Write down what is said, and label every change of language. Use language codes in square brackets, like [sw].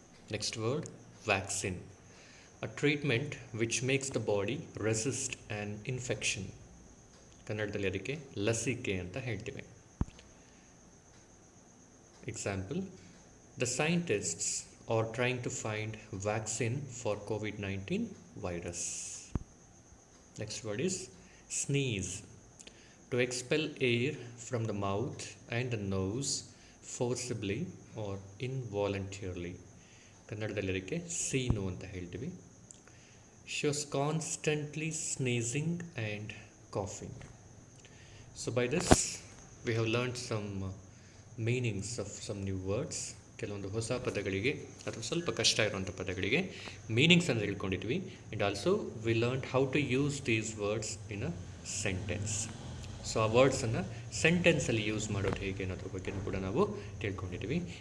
[en] Next word, vaccine. A treatment which makes the body resist an infection. [kn] ಕನ್ನಡದಲ್ಲಿ ಅದಕ್ಕೆ ಲಸಿಕೆ ಅಂತ ಹೇಳ್ತೀವಿ. [en] Example, the scientists are trying to find vaccine for COVID-19 virus. Next word is sneeze. To expel air from the mouth and the nose forcibly or involuntarily. [kn] ಕನ್ನಡದಲ್ಲಿ ಅದಕ್ಕೆ ಸೀನು ಅಂತ ಹೇಳ್ತೀವಿ. [en] She was constantly sneezing and coughing. So by this we have learned some meanings of some new words. [kn] ಕೆಲವೊಂದು ಹೊಸ ಪದಗಳಿಗೆ ಅಥವಾ ಸ್ವಲ್ಪ ಕಷ್ಟ ಇರುವಂಥ ಪದಗಳಿಗೆ ಮೀನಿಂಗ್ಸ್ ಅಂತ ತಿಳ್ಕೊಂಡಿದ್ವಿ. [en] And also we learn how to use these words in a sentence. [kn] So ಆ ವರ್ಡ್ಸನ್ನು ಸೆಂಟೆನ್ಸಲ್ಲಿ ಯೂಸ್ ಮಾಡೋದು ಹೇಗೆ ಅನ್ನೋದ್ರ ಬಗ್ಗೆ ಕೂಡ ನಾವು ತಿಳ್ಕೊಂಡಿದ್ವಿ.